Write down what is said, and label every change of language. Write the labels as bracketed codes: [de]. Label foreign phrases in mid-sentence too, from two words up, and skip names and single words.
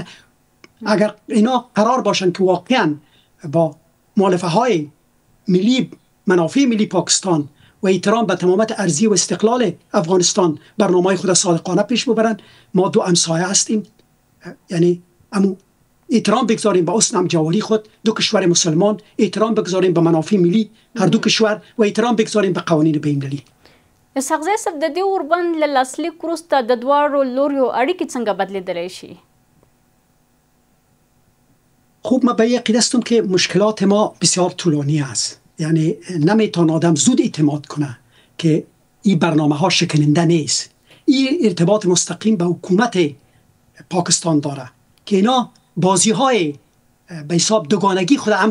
[fa] اگر اینا قرار باشن که واقعا با مؤالفه های ملی، منافع ملی پاکستان و احترام به تمامیت ارضی و استقلال افغانستان برنامه خود صادقانه پیش ببرن، ما دو همسایه هستیم. یعنی احترام بگذاریم به حسن همجواری خود، دو کشور مسلمان، احترام بگذاریم به منافع ملی هر دو کشور و احترام بگذاریم به قوانین بین‌المللي. [ps] اسحقزی صاحب د دې اوربند له لاسلیک وروسته د دواړو لوریو اړیکې څنګه بدلیدلی شي؟ [fa] خوب من به یقین هستم که مشکلات ما بسیار طولانی است. یعنی نمیتونه آدم زود اعتماد کنه که این برنامه ها شکننده نیست. این ارتباط مستقیم به حکومت پاکستان داره که اینا بازی های به حساب دوگانگی خود هم